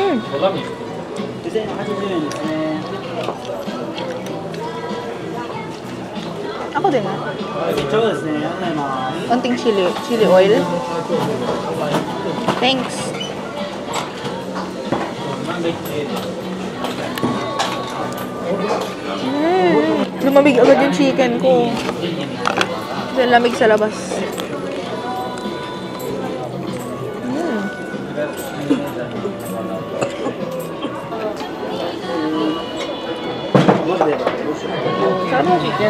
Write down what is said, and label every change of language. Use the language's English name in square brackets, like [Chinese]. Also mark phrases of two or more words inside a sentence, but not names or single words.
[Japanese] 2080 円ですね。 [Filipino] Ako din ah. [Japanese] ちょうどですね。ありがとうございます。 [Filipino] Konting [English] chili oil. [Filipino] Thanks. Lumamig agad yung chicken ko. Kasi lamig sa labas. Sarap ng chicken.